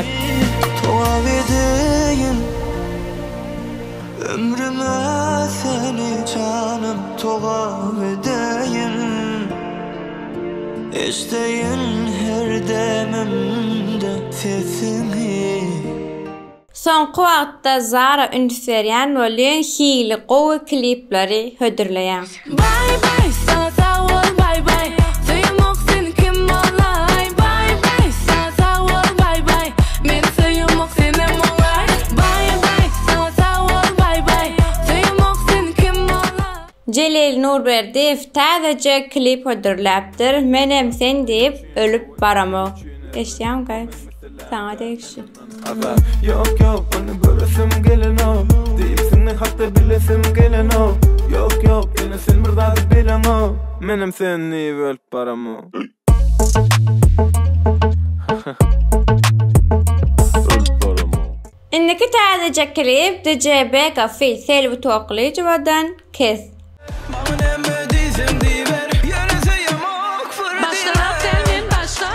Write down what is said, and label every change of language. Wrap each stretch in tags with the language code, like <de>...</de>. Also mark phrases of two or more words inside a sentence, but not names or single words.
<tk>Togap edeýin ömrüme seni canım, togap edeýin eşdeýin her demimde sesini. Soňky wagtda Zara ünsverýän bolýan hili gowy klipleri hödürleýär.</tk> <en>Bye bye,</en> <tk>sağ ol,</tk> <en>bye bye.</en> <tk>Söýmek seni kim olay?</tk> <en>Bye bye,</en> <tk>sağ ol,</tk> <en>bye bye.</en> <tk>Men söýmek seni olay.</tk> <en>Bye bye,</en> <tk>sağ ol,</tk> <en>bye bye.</en> <tk>Söýmek seni kim olay? Celil Nurberdiýew täzece klip hödürläpdir. Menem sen diýip ölüp baramo. Eşdiýän gaýp. Saňa degişi. Yok yok, onu göresim gelen o. Deyipsini hatta bilesim gelen o. Yok yok, yine sen bir zat bilen o. Menem seni ölüp baramo. Indiki täzece klip DJB Gafil Selvi Toklyjowadan Kes. Başla sen başla.</tk>